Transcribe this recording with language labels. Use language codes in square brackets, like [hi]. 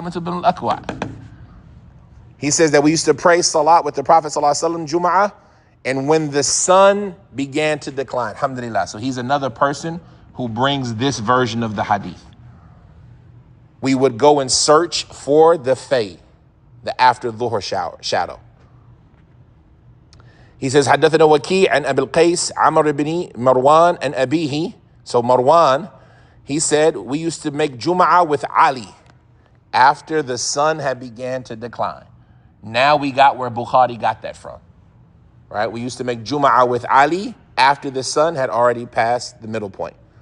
[en] Salamat ibn al-Aqwa. He says that we used to pray salat with the Prophet ﷺ, Jum'ah, and when the sun began to decline. Alhamdulillah. So he's another person who brings this version of the hadith. We would go and search for the fade, the after dhuhr shadow. He says, [ar] حدثنا وكيع عن أبي القيس عمر بن مروان [en] and [ar] أبيه. [en] So Marwan, he said, we used to make Jum'ah with Ali after the sun had began to decline. Now we got where Bukhari got that from. Right? We used to make Jum'ah with Ali after the sun had already passed the middle point.